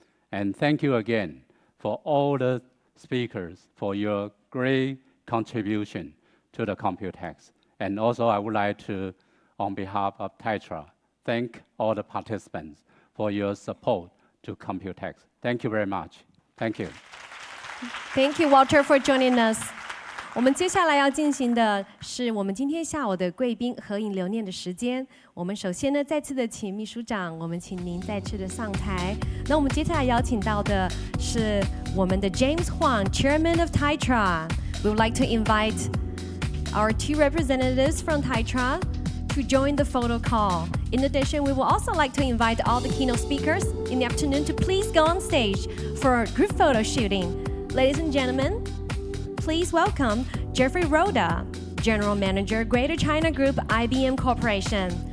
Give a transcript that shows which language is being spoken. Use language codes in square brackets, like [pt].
[en] And thank you again for all the speakers for your great contribution to the COMPUTEX. And also I would like to, on behalf of Tetra, thank all the participants for your support to COMPUTEX. Thank you very much. Thank you. Thank you, Walter, for joining us. [zh] 我们接下来要进行的是我们今天下午的贵宾合影留念的时间。我们首先呢，再次的请秘书长，我们请您再次的上台。那我们接下来邀请到的是我们的 James Huang, [en] Chairman of Tetra. We would like to invite our 2 representatives from Tetra to join the photo call. In addition, we would also like to invite all the keynote speakers in the afternoon to please go on stage for a group photo shooting. Ladies and gentlemen, please welcome Jeffrey Roda, General Manager, Greater China Group, IBM Corporation.